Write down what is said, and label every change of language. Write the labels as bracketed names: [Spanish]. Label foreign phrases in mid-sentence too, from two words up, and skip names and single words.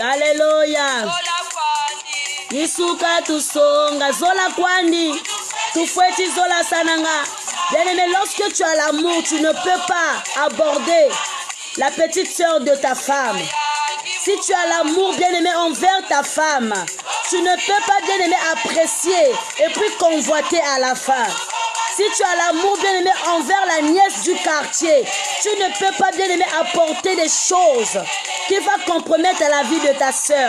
[French] Alléluia. [Kituba (Democratic Republic of Congo)] Nisuka tusonga zola kwandi tufweti zola sananga. [French] Bien-aimé, lorsque tu as l'amour, tu ne peux pas aborder la petite sœur de ta femme. Si tu as l'amour, bien-aimé, envers ta femme, tu ne peux pas, bien-aimé, apprécier et puis convoiter à la fin. Si tu as l'amour, bien-aimé, envers la nièce du quartier, tu ne peux pas, bien-aimé, apporter des choses qui vont compromettre la vie de ta sœur.